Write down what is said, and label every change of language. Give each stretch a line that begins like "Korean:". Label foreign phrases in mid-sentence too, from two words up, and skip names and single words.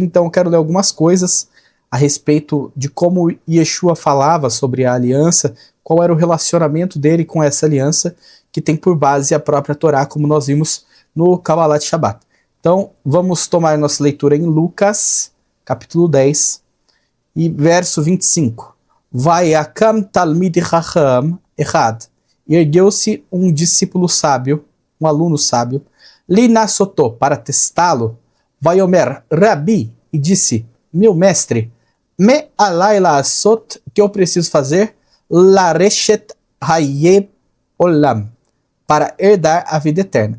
Portuguese: Então eu quero ler algumas coisas a respeito de como Yeshua falava sobre a aliança, qual era o relacionamento dele com essa aliança, que tem por base a própria Torá, como nós vimos no Kabbalat Shabbat. Então vamos tomar nossa leitura em Lucas, capítulo 10, e verso 25.
Hebrew: ויקם תלמיד חכם אחד.
Portuguese: Ergueu-se um discípulo sábio, um aluno sábio, linasotó, para testá-lo,
Hebrew: ויאמר רבי,
Portuguese: e disse, meu mestre,
Hebrew: מה עליי לעשות,
Portuguese: que eu preciso fazer,
Hebrew: לרשת חיי עולם,
Portuguese: para herdar a vida eterna.